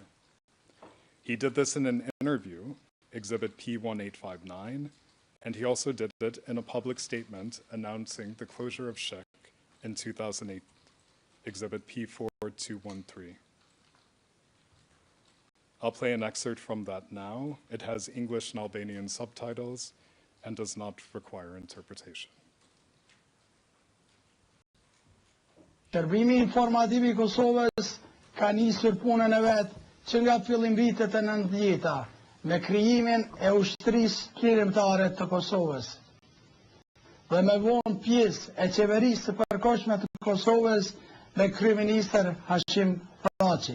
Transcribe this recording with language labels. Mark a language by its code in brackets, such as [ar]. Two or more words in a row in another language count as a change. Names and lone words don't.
[en] He did this in an interview, Exhibit P1859, and he also did it in a public statement announcing the closure of Shik in 2008, Exhibit P4213. I'll play an excerpt from that now. It has English and Albanian subtitles and does not require interpretation. [sq] Shërbimi informativ I Kosovës ka nisur punën e vet që nga fillim vitet e 90-ta me krijimin e ushtrisë kirimtare të Kosovës dhe me vonë pjesë e qeverisë së përkohshme të Kosovës me kryeministër Hashim Thaci.